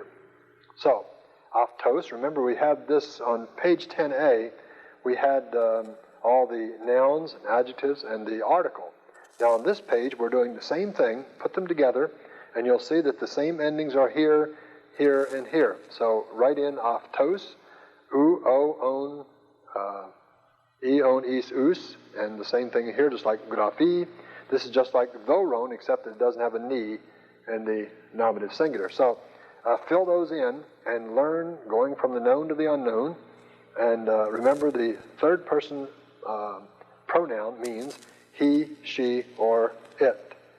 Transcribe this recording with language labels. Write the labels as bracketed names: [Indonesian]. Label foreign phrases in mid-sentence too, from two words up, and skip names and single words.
[English] So, aftos, remember we had this on page 10a, we had all the nouns and adjectives and the article. Now on this page we're doing the same thing, put them together, and you'll see that the same endings are here, here, and here. So write in aftos, u, o, on, e, on, is, us, and the same thing here, just like graphi. This is just like thoron, except that it doesn't have a ni in the nominative singular. So fill those in and learn going from the known to the unknown. And remember, the third person pronoun means he, she, or it.